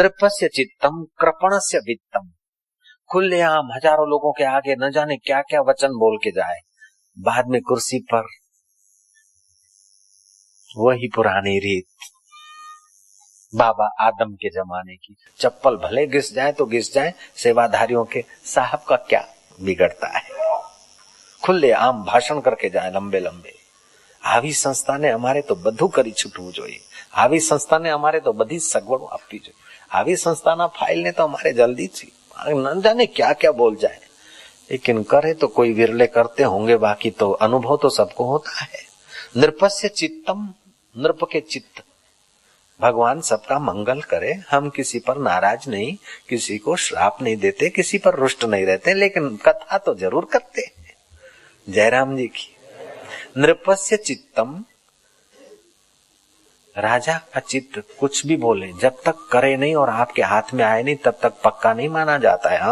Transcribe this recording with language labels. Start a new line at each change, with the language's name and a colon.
Sanskrit: नृपस्य चित्तम कृपणस्य वित्तम,
Hindi: खुलेआम हजारों लोगों के आगे न जाने क्या क्या वचन बोल के जाए, बाद में कुर्सी पर वही पुरानी रीत बाबा आदम के जमाने की, चप्पल भले घिस जाए तो घिस जाए, सेवाधारियों के साहब का क्या बिगड़ता है, खुलेआम भाषण करके जाए लंबे लंबे।
Gujarati: આવી સંસ્થાને અમારે તો બધું કરી છૂટવું જોઈએ, આવી સંસ્થાને અમારે તો બધી સગવડો આપવી જોઈએ, આવી સંસ્થાના ફાઇલને તો અમારે જલ્દીથી
Hindi: न जाने क्या क्या बोल जाए, लेकिन करे तो कोई विरले करते होंगे, बाकी तो अनुभव तो सबको होता है।
Sanskrit: नृपस्य चित्तम,
Hindi: नृप के चित्त, भगवान सबका मंगल करे, हम किसी पर नाराज नहीं, किसी को श्राप नहीं देते, किसी पर रुष्ट नहीं रहते, लेकिन कथा तो जरूर करते हैं। जयराम जी की।
Sanskrit: नृपस्य चित्तम,
Hindi: राजा का चित्त कुछ भी बोले, जब तक करे नहीं और आपके हाथ में आए नहीं तब तक पक्का नहीं माना जाता है।